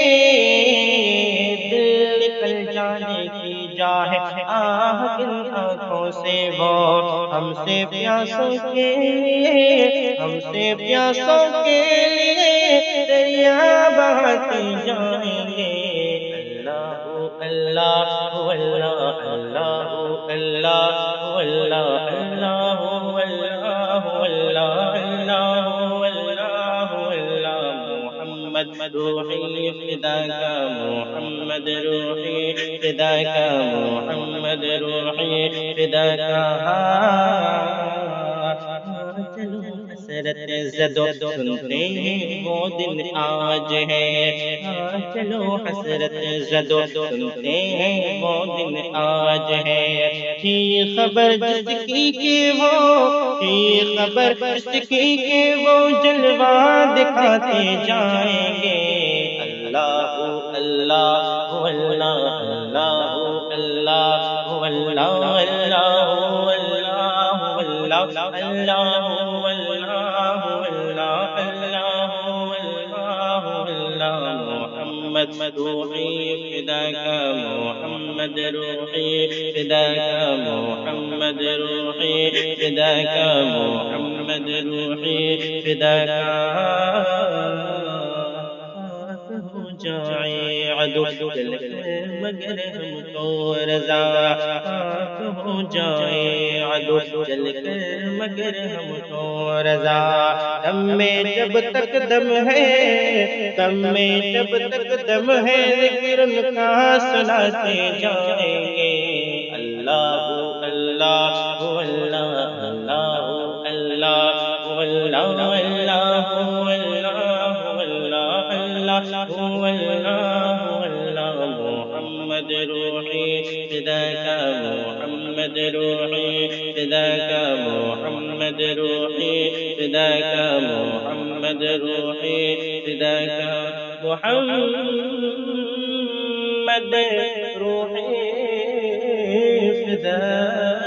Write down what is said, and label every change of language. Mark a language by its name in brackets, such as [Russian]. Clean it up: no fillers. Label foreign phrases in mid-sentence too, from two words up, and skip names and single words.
[Urdu] دل نکل جانے کی جائے آہ کن آنکھوں سے وہ ہم سے پیاسوں کے لیے ہم سے پیاسوں کے لیے دریا بہاتے جائیں گے اللہ اللہ اللہ اللہ اللہ اللہ [Arabic] اللہ اللہ محمد روحی فداک محمد روحی فداک محمد روحی فداک چلو [Urdu] حسرت زدو سنتے ہیں وہ دن آج ہے چلو حسرت زدو سنتے ہیں وہ دن آج ہے تھی خبر جس کی کہ وہ تھی خبر جس کی کہ وہ جلوہ دکھاتے جائیں گے اللہ اللہ اللہ اللہ اللہ [Arabic] محمد روحی فداک محمد روحی فداک محمد روحی فداک محمد روحی فداک [Urdu] ہو جائے عدو جل مگر ہم تو رضا ہو جائے عدو جل مگر ہم تو رضا دم میں جب تک دم ہے دم میں جب تک دم ہے ذکر ان کا سناتے جائیں گے اللہ اللہ اللہ اللہ اللہ [Arabic] محمد روحی فداک محمد روحی فداک محمد روحی فداک محمد روحی فداک محمد روحی فداک